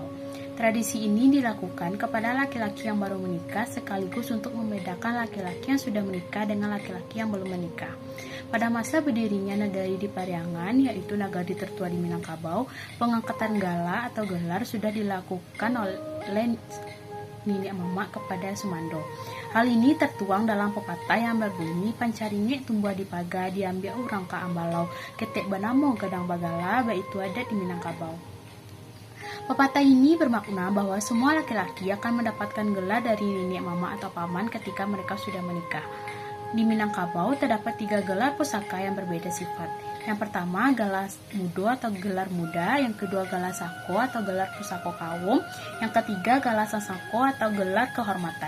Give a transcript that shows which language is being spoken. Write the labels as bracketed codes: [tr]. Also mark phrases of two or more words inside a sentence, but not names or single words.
[id] Tradisi ini dilakukan kepada laki-laki yang baru menikah sekaligus untuk membedakan laki-laki yang sudah menikah dengan laki-laki yang belum menikah. Pada masa berdirinya Nagari di Pariangan, yaitu nagari tertua di Minangkabau, pengangkatan gala atau gelar sudah dilakukan oleh nenek mama kepada semando. Hal ini tertuang dalam pepatah yang berbunyi [min] pancaringe tumbuh di paga diambil orang ka ambalau, ketek banamo gadang bagala, baitu adat di Minangkabau. [id] Pepatah ini bermakna bahwa semua laki-laki akan mendapatkan gelar dari nenek mama atau paman ketika mereka sudah menikah. Di Minangkabau terdapat 3 gelar pusaka yang berbeda sifat. Yang pertama, gelar mudo atau gelar muda. Yang kedua, gelar sako atau gelar pusako kawum. Yang ketiga, gelar sasako atau gelar kehormatan.